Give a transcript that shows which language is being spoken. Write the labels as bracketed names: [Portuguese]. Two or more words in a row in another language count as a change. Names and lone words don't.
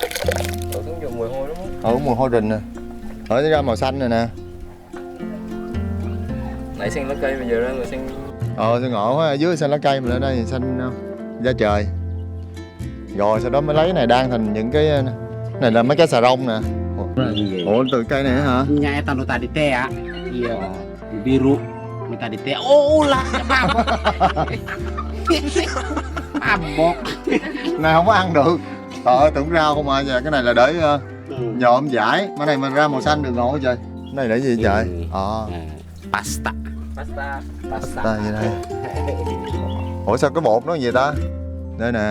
[Vietnamese] Mùi hôi lắm. Mùi hôi rình nè. Ở ra màu xanh này nè. Nãy xanh lá cây bây giờ ra là xanh. Sao ngộ quá, ở dưới xanh lá cây mà lên đây thì xanh da trời. Rồi sau đó mới lấy này đan thành những cái này là mấy cái xà rong nè. Ủa từ cây này hả? [Sundanese] Nya eta nu tadi teh ya. Iya, biru. Nu tadi teh. Oh lah, mabok. [Vietnamese] Này không có ăn được. Trời ơi, tưởng rau không à, cái này là để nhộm giải. Cái này mình ra màu xanh được ngộ trời. Cái này để gì trời? Pasta. Pasta gì đây? Ủa sao cái bột nó gì ta? Đây nè.